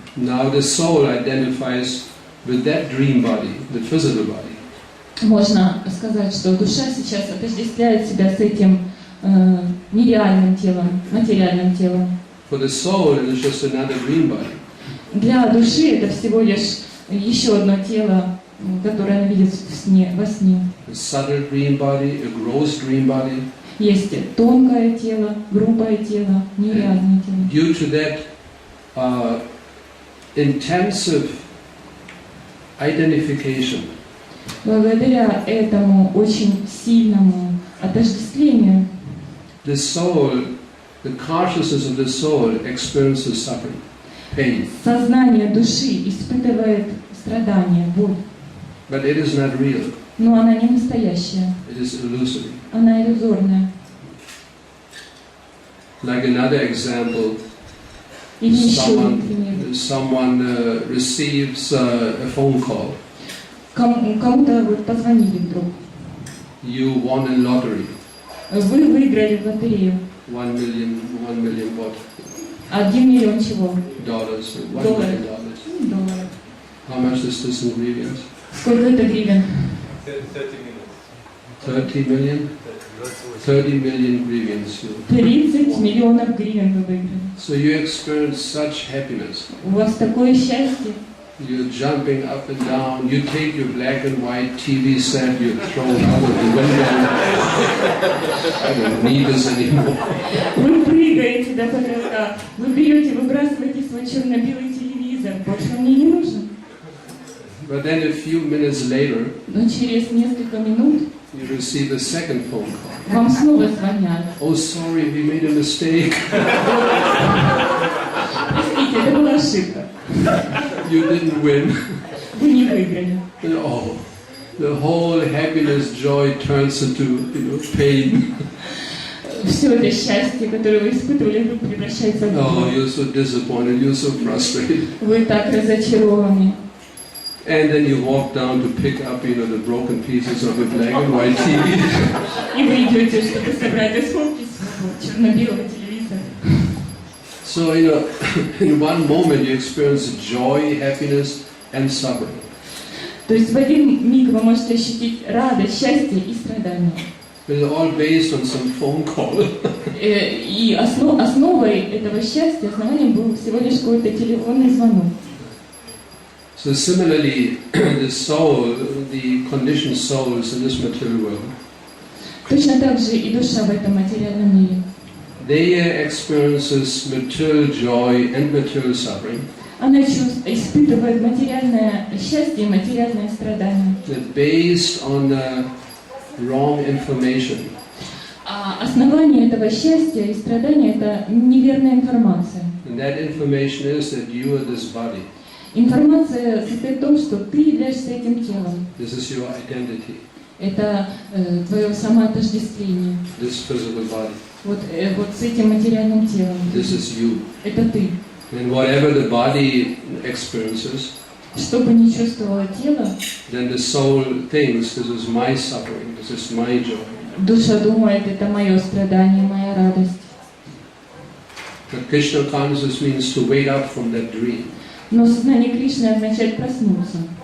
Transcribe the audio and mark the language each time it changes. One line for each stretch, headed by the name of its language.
English: Now the soul identifies with that dream body, the physical body.
Russian: Можно сказать, что душа сейчас отождествляет себя с этим нереальным телом, материальным телом.
English: For the soul, it is just another dream body.
Russian: Для души это всего лишь еще одно тело, которое она видит во сне.
English: A subtle dream body, a gross dream body.
Russian: Есть тонкое тело, грубое тело, нереальное тело.
English: Due to that intensive identification,
Russian: Благодаря этому очень сильному отождествлению
English: the soul, the consciousness of the soul experiences suffering, pain.
Russian: сознание души испытывает страдания, боль.
English: But it is not real.
Russian: Но она не настоящая,
English: It is illusory.
Russian: она иллюзорная.
English: Like another example,
Russian: Или еще один пример.
English: someone receives a phone call.
Russian: Кому-то вот позвонили вдруг.
English: You won in lottery.
Russian: Вы выиграли в лотерею.
English: 1 million what?
Russian: 1 миллион чего?
English: Dollars. $1
Russian: Долларов.
English: million.
Russian: Долларов.
English: How much is this in hryvnias?
Russian: Сколько это гривен?
English: 30 million? 30 million hryvnias.
Russian: 30 миллионов гривен вы выиграли.
English: So you experience such happiness.
Russian: У вас такое счастье.
English: You're jumping up and down. You take your black and white TV set, you throw it out of the window. I don't need this anymore.
Russian: Вы прыгаете до потолка. Вы берете, выбрасываете свой черно-белый телевизор. Больше он мне не нужен.
English: But then a few minutes later,
Russian: Но через несколько минут
English: you receive a second phone call.
Russian: вам снова звонят.
English: Oh, sorry, we made a mistake.
Russian: Простите, это была ошибка.
English: You didn't win.
Russian: Вы не выиграли.
English: Oh, the whole happiness, joy turns into, pain.
Russian: Все это счастье, которое вы испытывали, вдруг превращается в Oh, боль.
English: you're so disappointed, you're so frustrated.
Russian: Вы так разочарованы.
English: And then you walk down to pick up, the broken pieces of the black and white TV.
Russian: И вы идете, чтобы собрать осколки своего черно-белого телевизора.
English: So, in one moment you experience joy, happiness and suffering.
Russian: То есть в один миг вы можете ощутить радость, счастье и страдания.
English: It's all based on some phone call.
Russian: И основой этого счастья, основанием был всего лишь какой-то телефонный звонок.
English: So similarly, the soul, the conditioned souls in this material world,
Russian: Точно так же и душа в этом материальном мире.
English: they experiences material joy and material suffering.
Russian: Она испытывает материальное счастье и материальное страдание.
English: That based on wrong information.
Russian: А основание этого счастья и страдания – это неверная информация.
English: And that information is that you are this body.
Russian: Информация состоит в том, что ты являешься этим телом.
English: This is your identity.
Russian: Это твое самоотождествление.
English: This physical body.
Russian: Вот с этим материальным телом.
English: This is you.
Russian: Это ты.
English: And whatever the body experiences,
Russian: Что бы ни чувствовало тело,
English: then the soul thinks this is my suffering, this is my joy.
Russian: душа думает, это мое страдание, моя радость.
English: But Krishna consciousness means to wake up from that dream.
Russian: Но сознание Кришны означает проснуться.